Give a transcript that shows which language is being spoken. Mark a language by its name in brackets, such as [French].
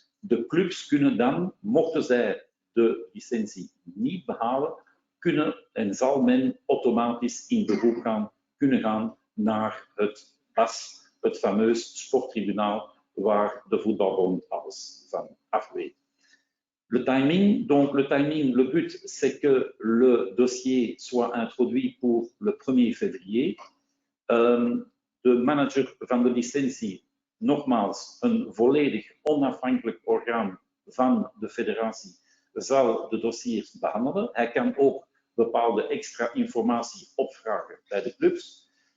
[Dutch] De clubs kunnen dan, mochten zij de licentie niet behalen, kunnen en zal men automatisch in beroep kunnen gaan naar het PAS, het fameus sporttribunaal, waar de voetbalbond alles van afweet. [French] Le timing, donc le but c'est que le dossier soit introduit pour le 1er février. [Dutch] De manager van de licentie, nogmaals een volledig onafhankelijk orgaan van de federatie, zal de dossiers behandelen. Hij kan ook bepaalde extra informatie opvragen bij de clubs.